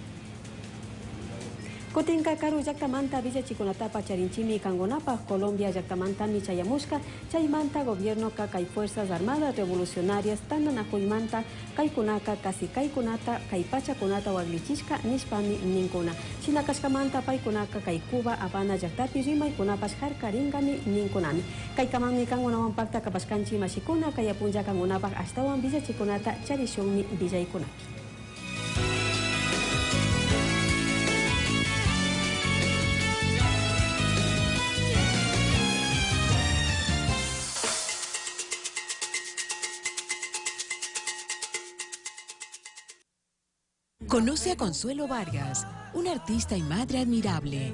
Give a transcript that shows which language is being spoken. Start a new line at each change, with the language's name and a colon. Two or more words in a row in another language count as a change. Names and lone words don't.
Quechua: Kutinka karu llaqtamanta villachikunatapa charinchimi kangonapa Colombia llaqtamantami chayamushka chaymanta gobierno kay Fuerzas Armadas Revolucionarias tananakuymanta kaykunaka kasi kaykunata kay pachakunata waglichishka nishpami ninkuna. Shinakashkamanta paykunaka kay Cuba Habana llaqtapi rimaykunapas harkaringami ninkunami. Kaykamami kangunawanpakta kapashkanchi mashikuna kayapunlla kangunapak ashtawan villachikunata charishunmi villaykunapi.
Spanish: Conoce a Consuelo Vargas, una artista y madre admirable.